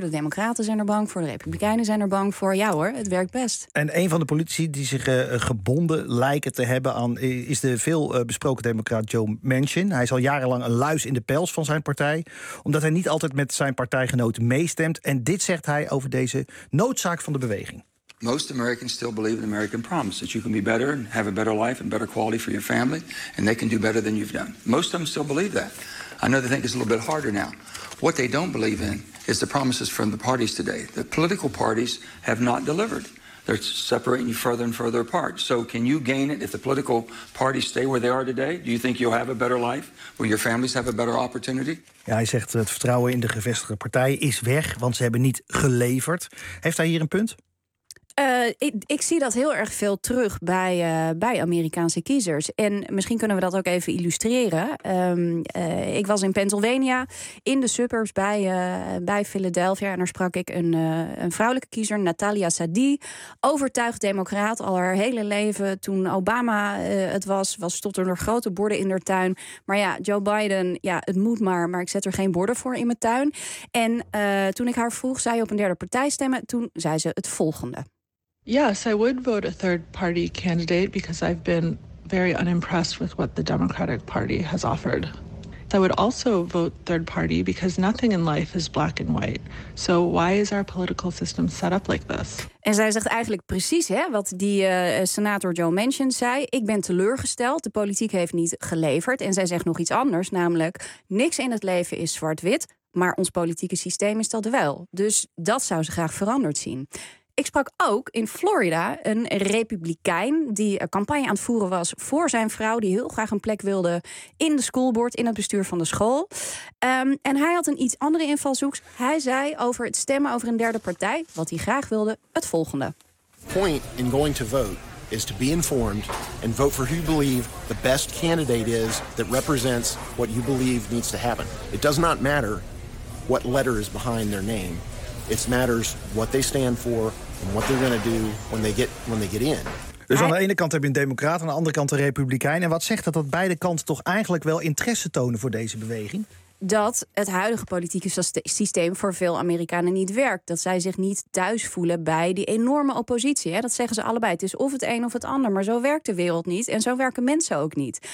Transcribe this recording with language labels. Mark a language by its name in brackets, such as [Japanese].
[Dutch] De Democraten zijn er bang voor, de Republikeinen zijn er bang voor. Ja hoor, het werkt best. En een van de politici die zich gebonden lijken te hebben aan, is de veel besproken democraat Joe Manchin. Hij is al jarenlang een luis in de pels van zijn partij, omdat hij niet altijd met zijn partijgenoten meestemt. En dit zegt hij over deze noodzaak van de beweging. [English] Most Americans still believe in the American promise that you can be better and have a better life and better quality for your family, and they can do better than you've done. Most of them still believe that. I know they think it's a little bit harder now. What they don't believe in is the promises from the parties today. The political parties have not delivered. They're separating you further and further apart. So can you gain it if the political parties stay where they are today? Do you think you'll have a better life? Will your families have a better opportunity? [Dutch] Ja, hij zegt het vertrouwen in de gevestigde partijen is weg, want ze hebben niet geleverd. Heeft hij hier een punt? Ik zie dat heel erg veel terug bij Amerikaanse kiezers. En misschien kunnen we dat ook even illustreren. Ik was in Pennsylvania, in de suburbs bij Philadelphia. En daar sprak ik een vrouwelijke kiezer, Natalia Sadi. Overtuigd democraat al haar hele leven. Toen Obama het was tot er nog grote borden in haar tuin. Maar ja, Joe Biden, ja, het moet maar ik zet er geen borden voor in mijn tuin. En toen ik haar vroeg, zou je op een derde partij stemmen? Toen zei ze het volgende. [English] Yes, I would vote a third party candidate because I've been very unimpressed with what the Democratic Party has offered. I would also vote third party because nothing in life is black and white. So why is our political system set up like this? [Dutch] En zij zegt eigenlijk precies, hè, wat die senator Joe Manchin zei. Ik ben teleurgesteld, de politiek heeft niet geleverd. En zij zegt nog iets anders, namelijk niks in het leven is zwart-wit. Maar ons politieke systeem is dat wel. Dus dat zou ze graag veranderd zien. Ik sprak ook in Florida een republikein die een campagne aan het voeren was voor zijn vrouw, die heel graag een plek wilde in de schoolboard, in het bestuur van de school. En hij had een iets andere invalshoek. Hij zei over het stemmen over een derde partij, wat hij graag wilde, het volgende. [English] Point in going to vote is to be informed and vote for who you believe the best candidate is that represents what you believe needs to happen. It does not matter what letter is behind their name. It matters what they stand for and what they're going to do when they get in. [Dutch] Dus aan de ene kant heb je een democraat, aan de andere kant een republikein. En wat zegt dat beide kanten toch eigenlijk wel interesse tonen voor deze beweging? Dat het huidige politieke systeem voor veel Amerikanen niet werkt. Dat zij zich niet thuis voelen bij die enorme oppositie. Dat zeggen ze allebei. Het is of het een of het ander. Maar zo werkt de wereld niet en zo werken mensen ook niet.